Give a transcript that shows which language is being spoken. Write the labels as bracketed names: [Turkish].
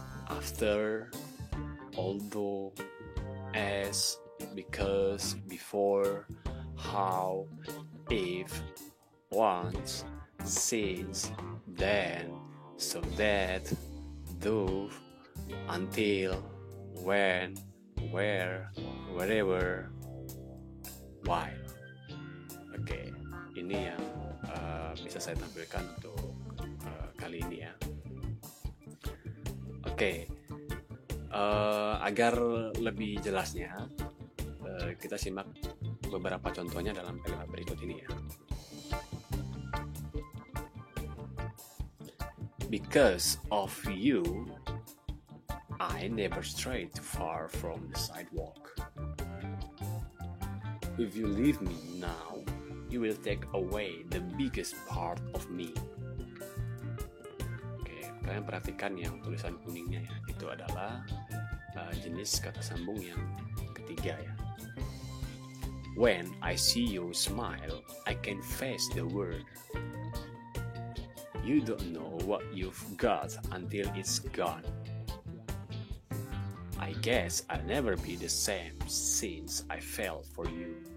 [English] After, although, as, because, before, how, if, once, since, then, so that, though, until, when, where, wherever, while. [Indonesian] Oke, ini yang bisa saya tampilkan untuk kali ini ya. Oke, agar lebih jelasnya kita simak beberapa contohnya dalam kalimat berikut ini ya. [English] Because of you, I never strayed far from the sidewalk. If you leave me now, you will take away the biggest part of me. [Indonesian] Oke, kalian perhatikan yang tulisan kuningnya ya. Itu adalah jenis kata sambung yang ketiga ya. [English] When I see you smile, I can face the world. You don't know what you've got until it's gone. I guess I'll never be the same since I fell for you.